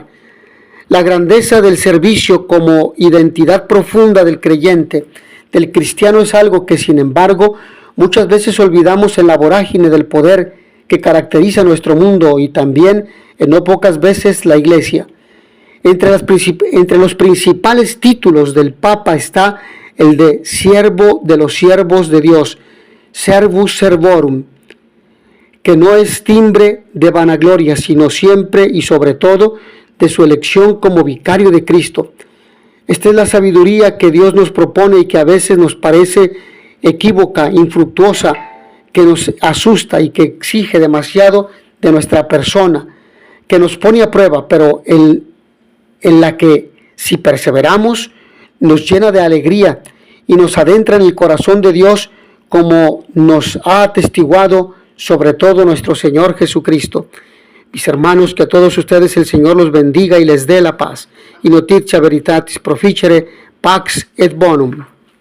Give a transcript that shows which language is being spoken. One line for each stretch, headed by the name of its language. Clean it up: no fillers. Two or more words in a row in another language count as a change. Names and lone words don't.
Spanish: La grandeza del servicio como identidad profunda del creyente, del cristiano, es algo que, sin embargo, muchas veces olvidamos en la vorágine del poder que caracteriza nuestro mundo y también, en no pocas veces, la Iglesia. Entre los principales títulos del Papa está el de siervo de los siervos de Dios,
Latin: servus servorum,
Spanish: que no es timbre de vanagloria, sino siempre y sobre todo de su elección como vicario de Cristo. Esta es la sabiduría que Dios nos propone y que a veces nos parece equívoca, infructuosa, que nos asusta y que exige demasiado de nuestra persona, que nos pone a prueba, pero en la que, si perseveramos, nos llena de alegría y nos adentra en el corazón de Dios, como nos ha atestiguado sobre todo nuestro Señor Jesucristo. Mis hermanos, que a todos ustedes el Señor los bendiga y les dé la paz.
Latin: Y notitia veritatis proficere, pax et bonum.